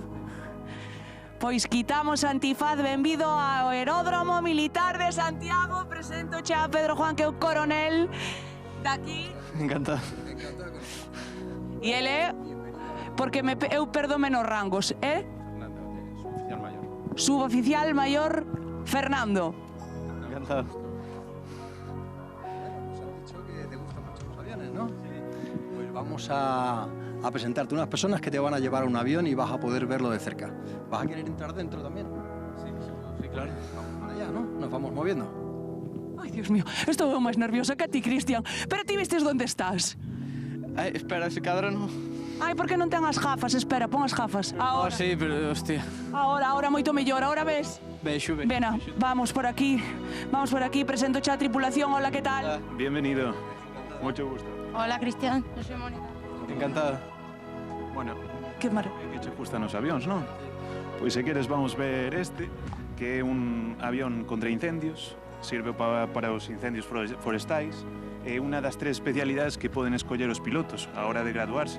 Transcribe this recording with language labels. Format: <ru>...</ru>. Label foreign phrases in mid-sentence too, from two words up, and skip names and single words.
<gl>Pois quitamos antifaz, benvido ao Aeródromo Militar de Santiago. Presento xa a Pedro Juan, que é o coronel daqui. Encantado. E ele é, porque eu perdo menos rangos, é? Fernando,</gl> <es>suboficial mayor. Suboficial mayor Fernando. Encantado. Nos han dicho que te gustan mucho los aviones, ¿no? Sí. Pues vamos a presentarte unas personas que te van a llevar a un avión y vas a poder verlo de cerca. ¿Vas a querer entrar dentro también? Sí, claro. Vamos para allá, ¿no? Nos vamos moviendo.</es> <gl>Ai, Dios mío, estou máis nerviosa que a ti, Cristian. Pero ti vistes onde estás? Ay, espera, ese cadro no. Ai, por que non ten as gafas? Espera, pon as gafas. Ahora, Sí, pero hostia. ahora moito mellor. Ahora ves? Vexo. Vena, vamos por aquí. Vamos por aquí, presento xa a tripulación.</gl> <es>Hola, que tal? Bienvenido. Mucho gusto. Hola, Cristian. Yo soy Mónica. Encantado. Bueno, Que maravilla.</es> <gl>que che gustan os avións, non? Pois se queres vamos ver este, que é un avión contra incendios, sirve para os incendios forestais, é unha das 3 especialidades que poden escoller os pilotos a hora de graduarse.</gl>